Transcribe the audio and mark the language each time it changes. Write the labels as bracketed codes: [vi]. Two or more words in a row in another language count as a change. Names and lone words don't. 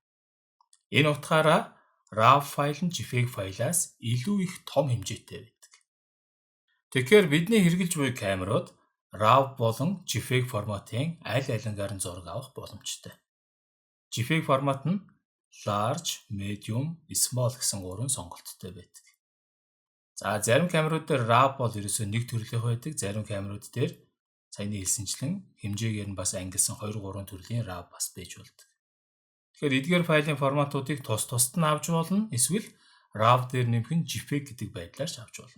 [mn] Энэ утгаараа RAW файл нь JPEG файлаас илүү их том хэмжээтэй байдаг. Тэгэхээр бидний хэрэглэж буй камерууд RAW болон JPEG форматын аль алингаар нь зураг авах боломжтой. JPEG формат нь [en] large, medium, small [mn] гэсэн 3 сонголттой байдаг. За зарим камерууд дээр RAW бол ерөөсөө нэг төрлийнх байдаг, зарим камерууд дээр саяны хэлсэнчлэн хэмжээгээр нь бас ангилсан 2 3 төрлийн RAW бас байж болдог. Тэгэхээр эдгээр файлын форматуудыг тус-тусад нь авч болно, эсвэл RAW дээр нэмэх нь JPEG гэдэг байдлаар ч авч болно.